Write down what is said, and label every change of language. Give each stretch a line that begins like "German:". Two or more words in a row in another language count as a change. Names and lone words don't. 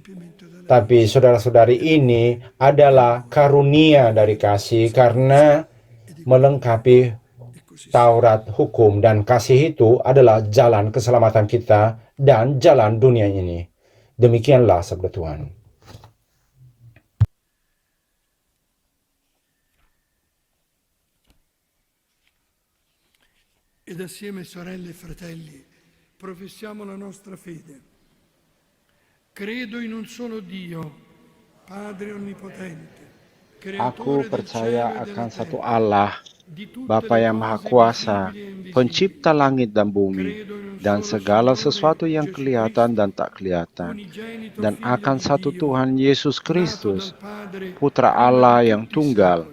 Indonesian: Tapi saudara-saudari, ini adalah karunia dari kasih karena melengkapi Taurat hukum, dan kasih itu adalah jalan keselamatan kita dan jalan dunia ini. Demikianlah sabda Tuhan.
Italian: Ed assieme, sorelle e fratelli, professiamo la nostra fede. Credo in un solo Dio, Padre Onnipotente,
Indonesian: Aku percaya akan satu Allah, Bapa yang Maha Kuasa, pencipta langit dan bumi, dan segala sesuatu yang kelihatan dan tak kelihatan, dan akan satu Tuhan Yesus Kristus, Putra Allah yang tunggal.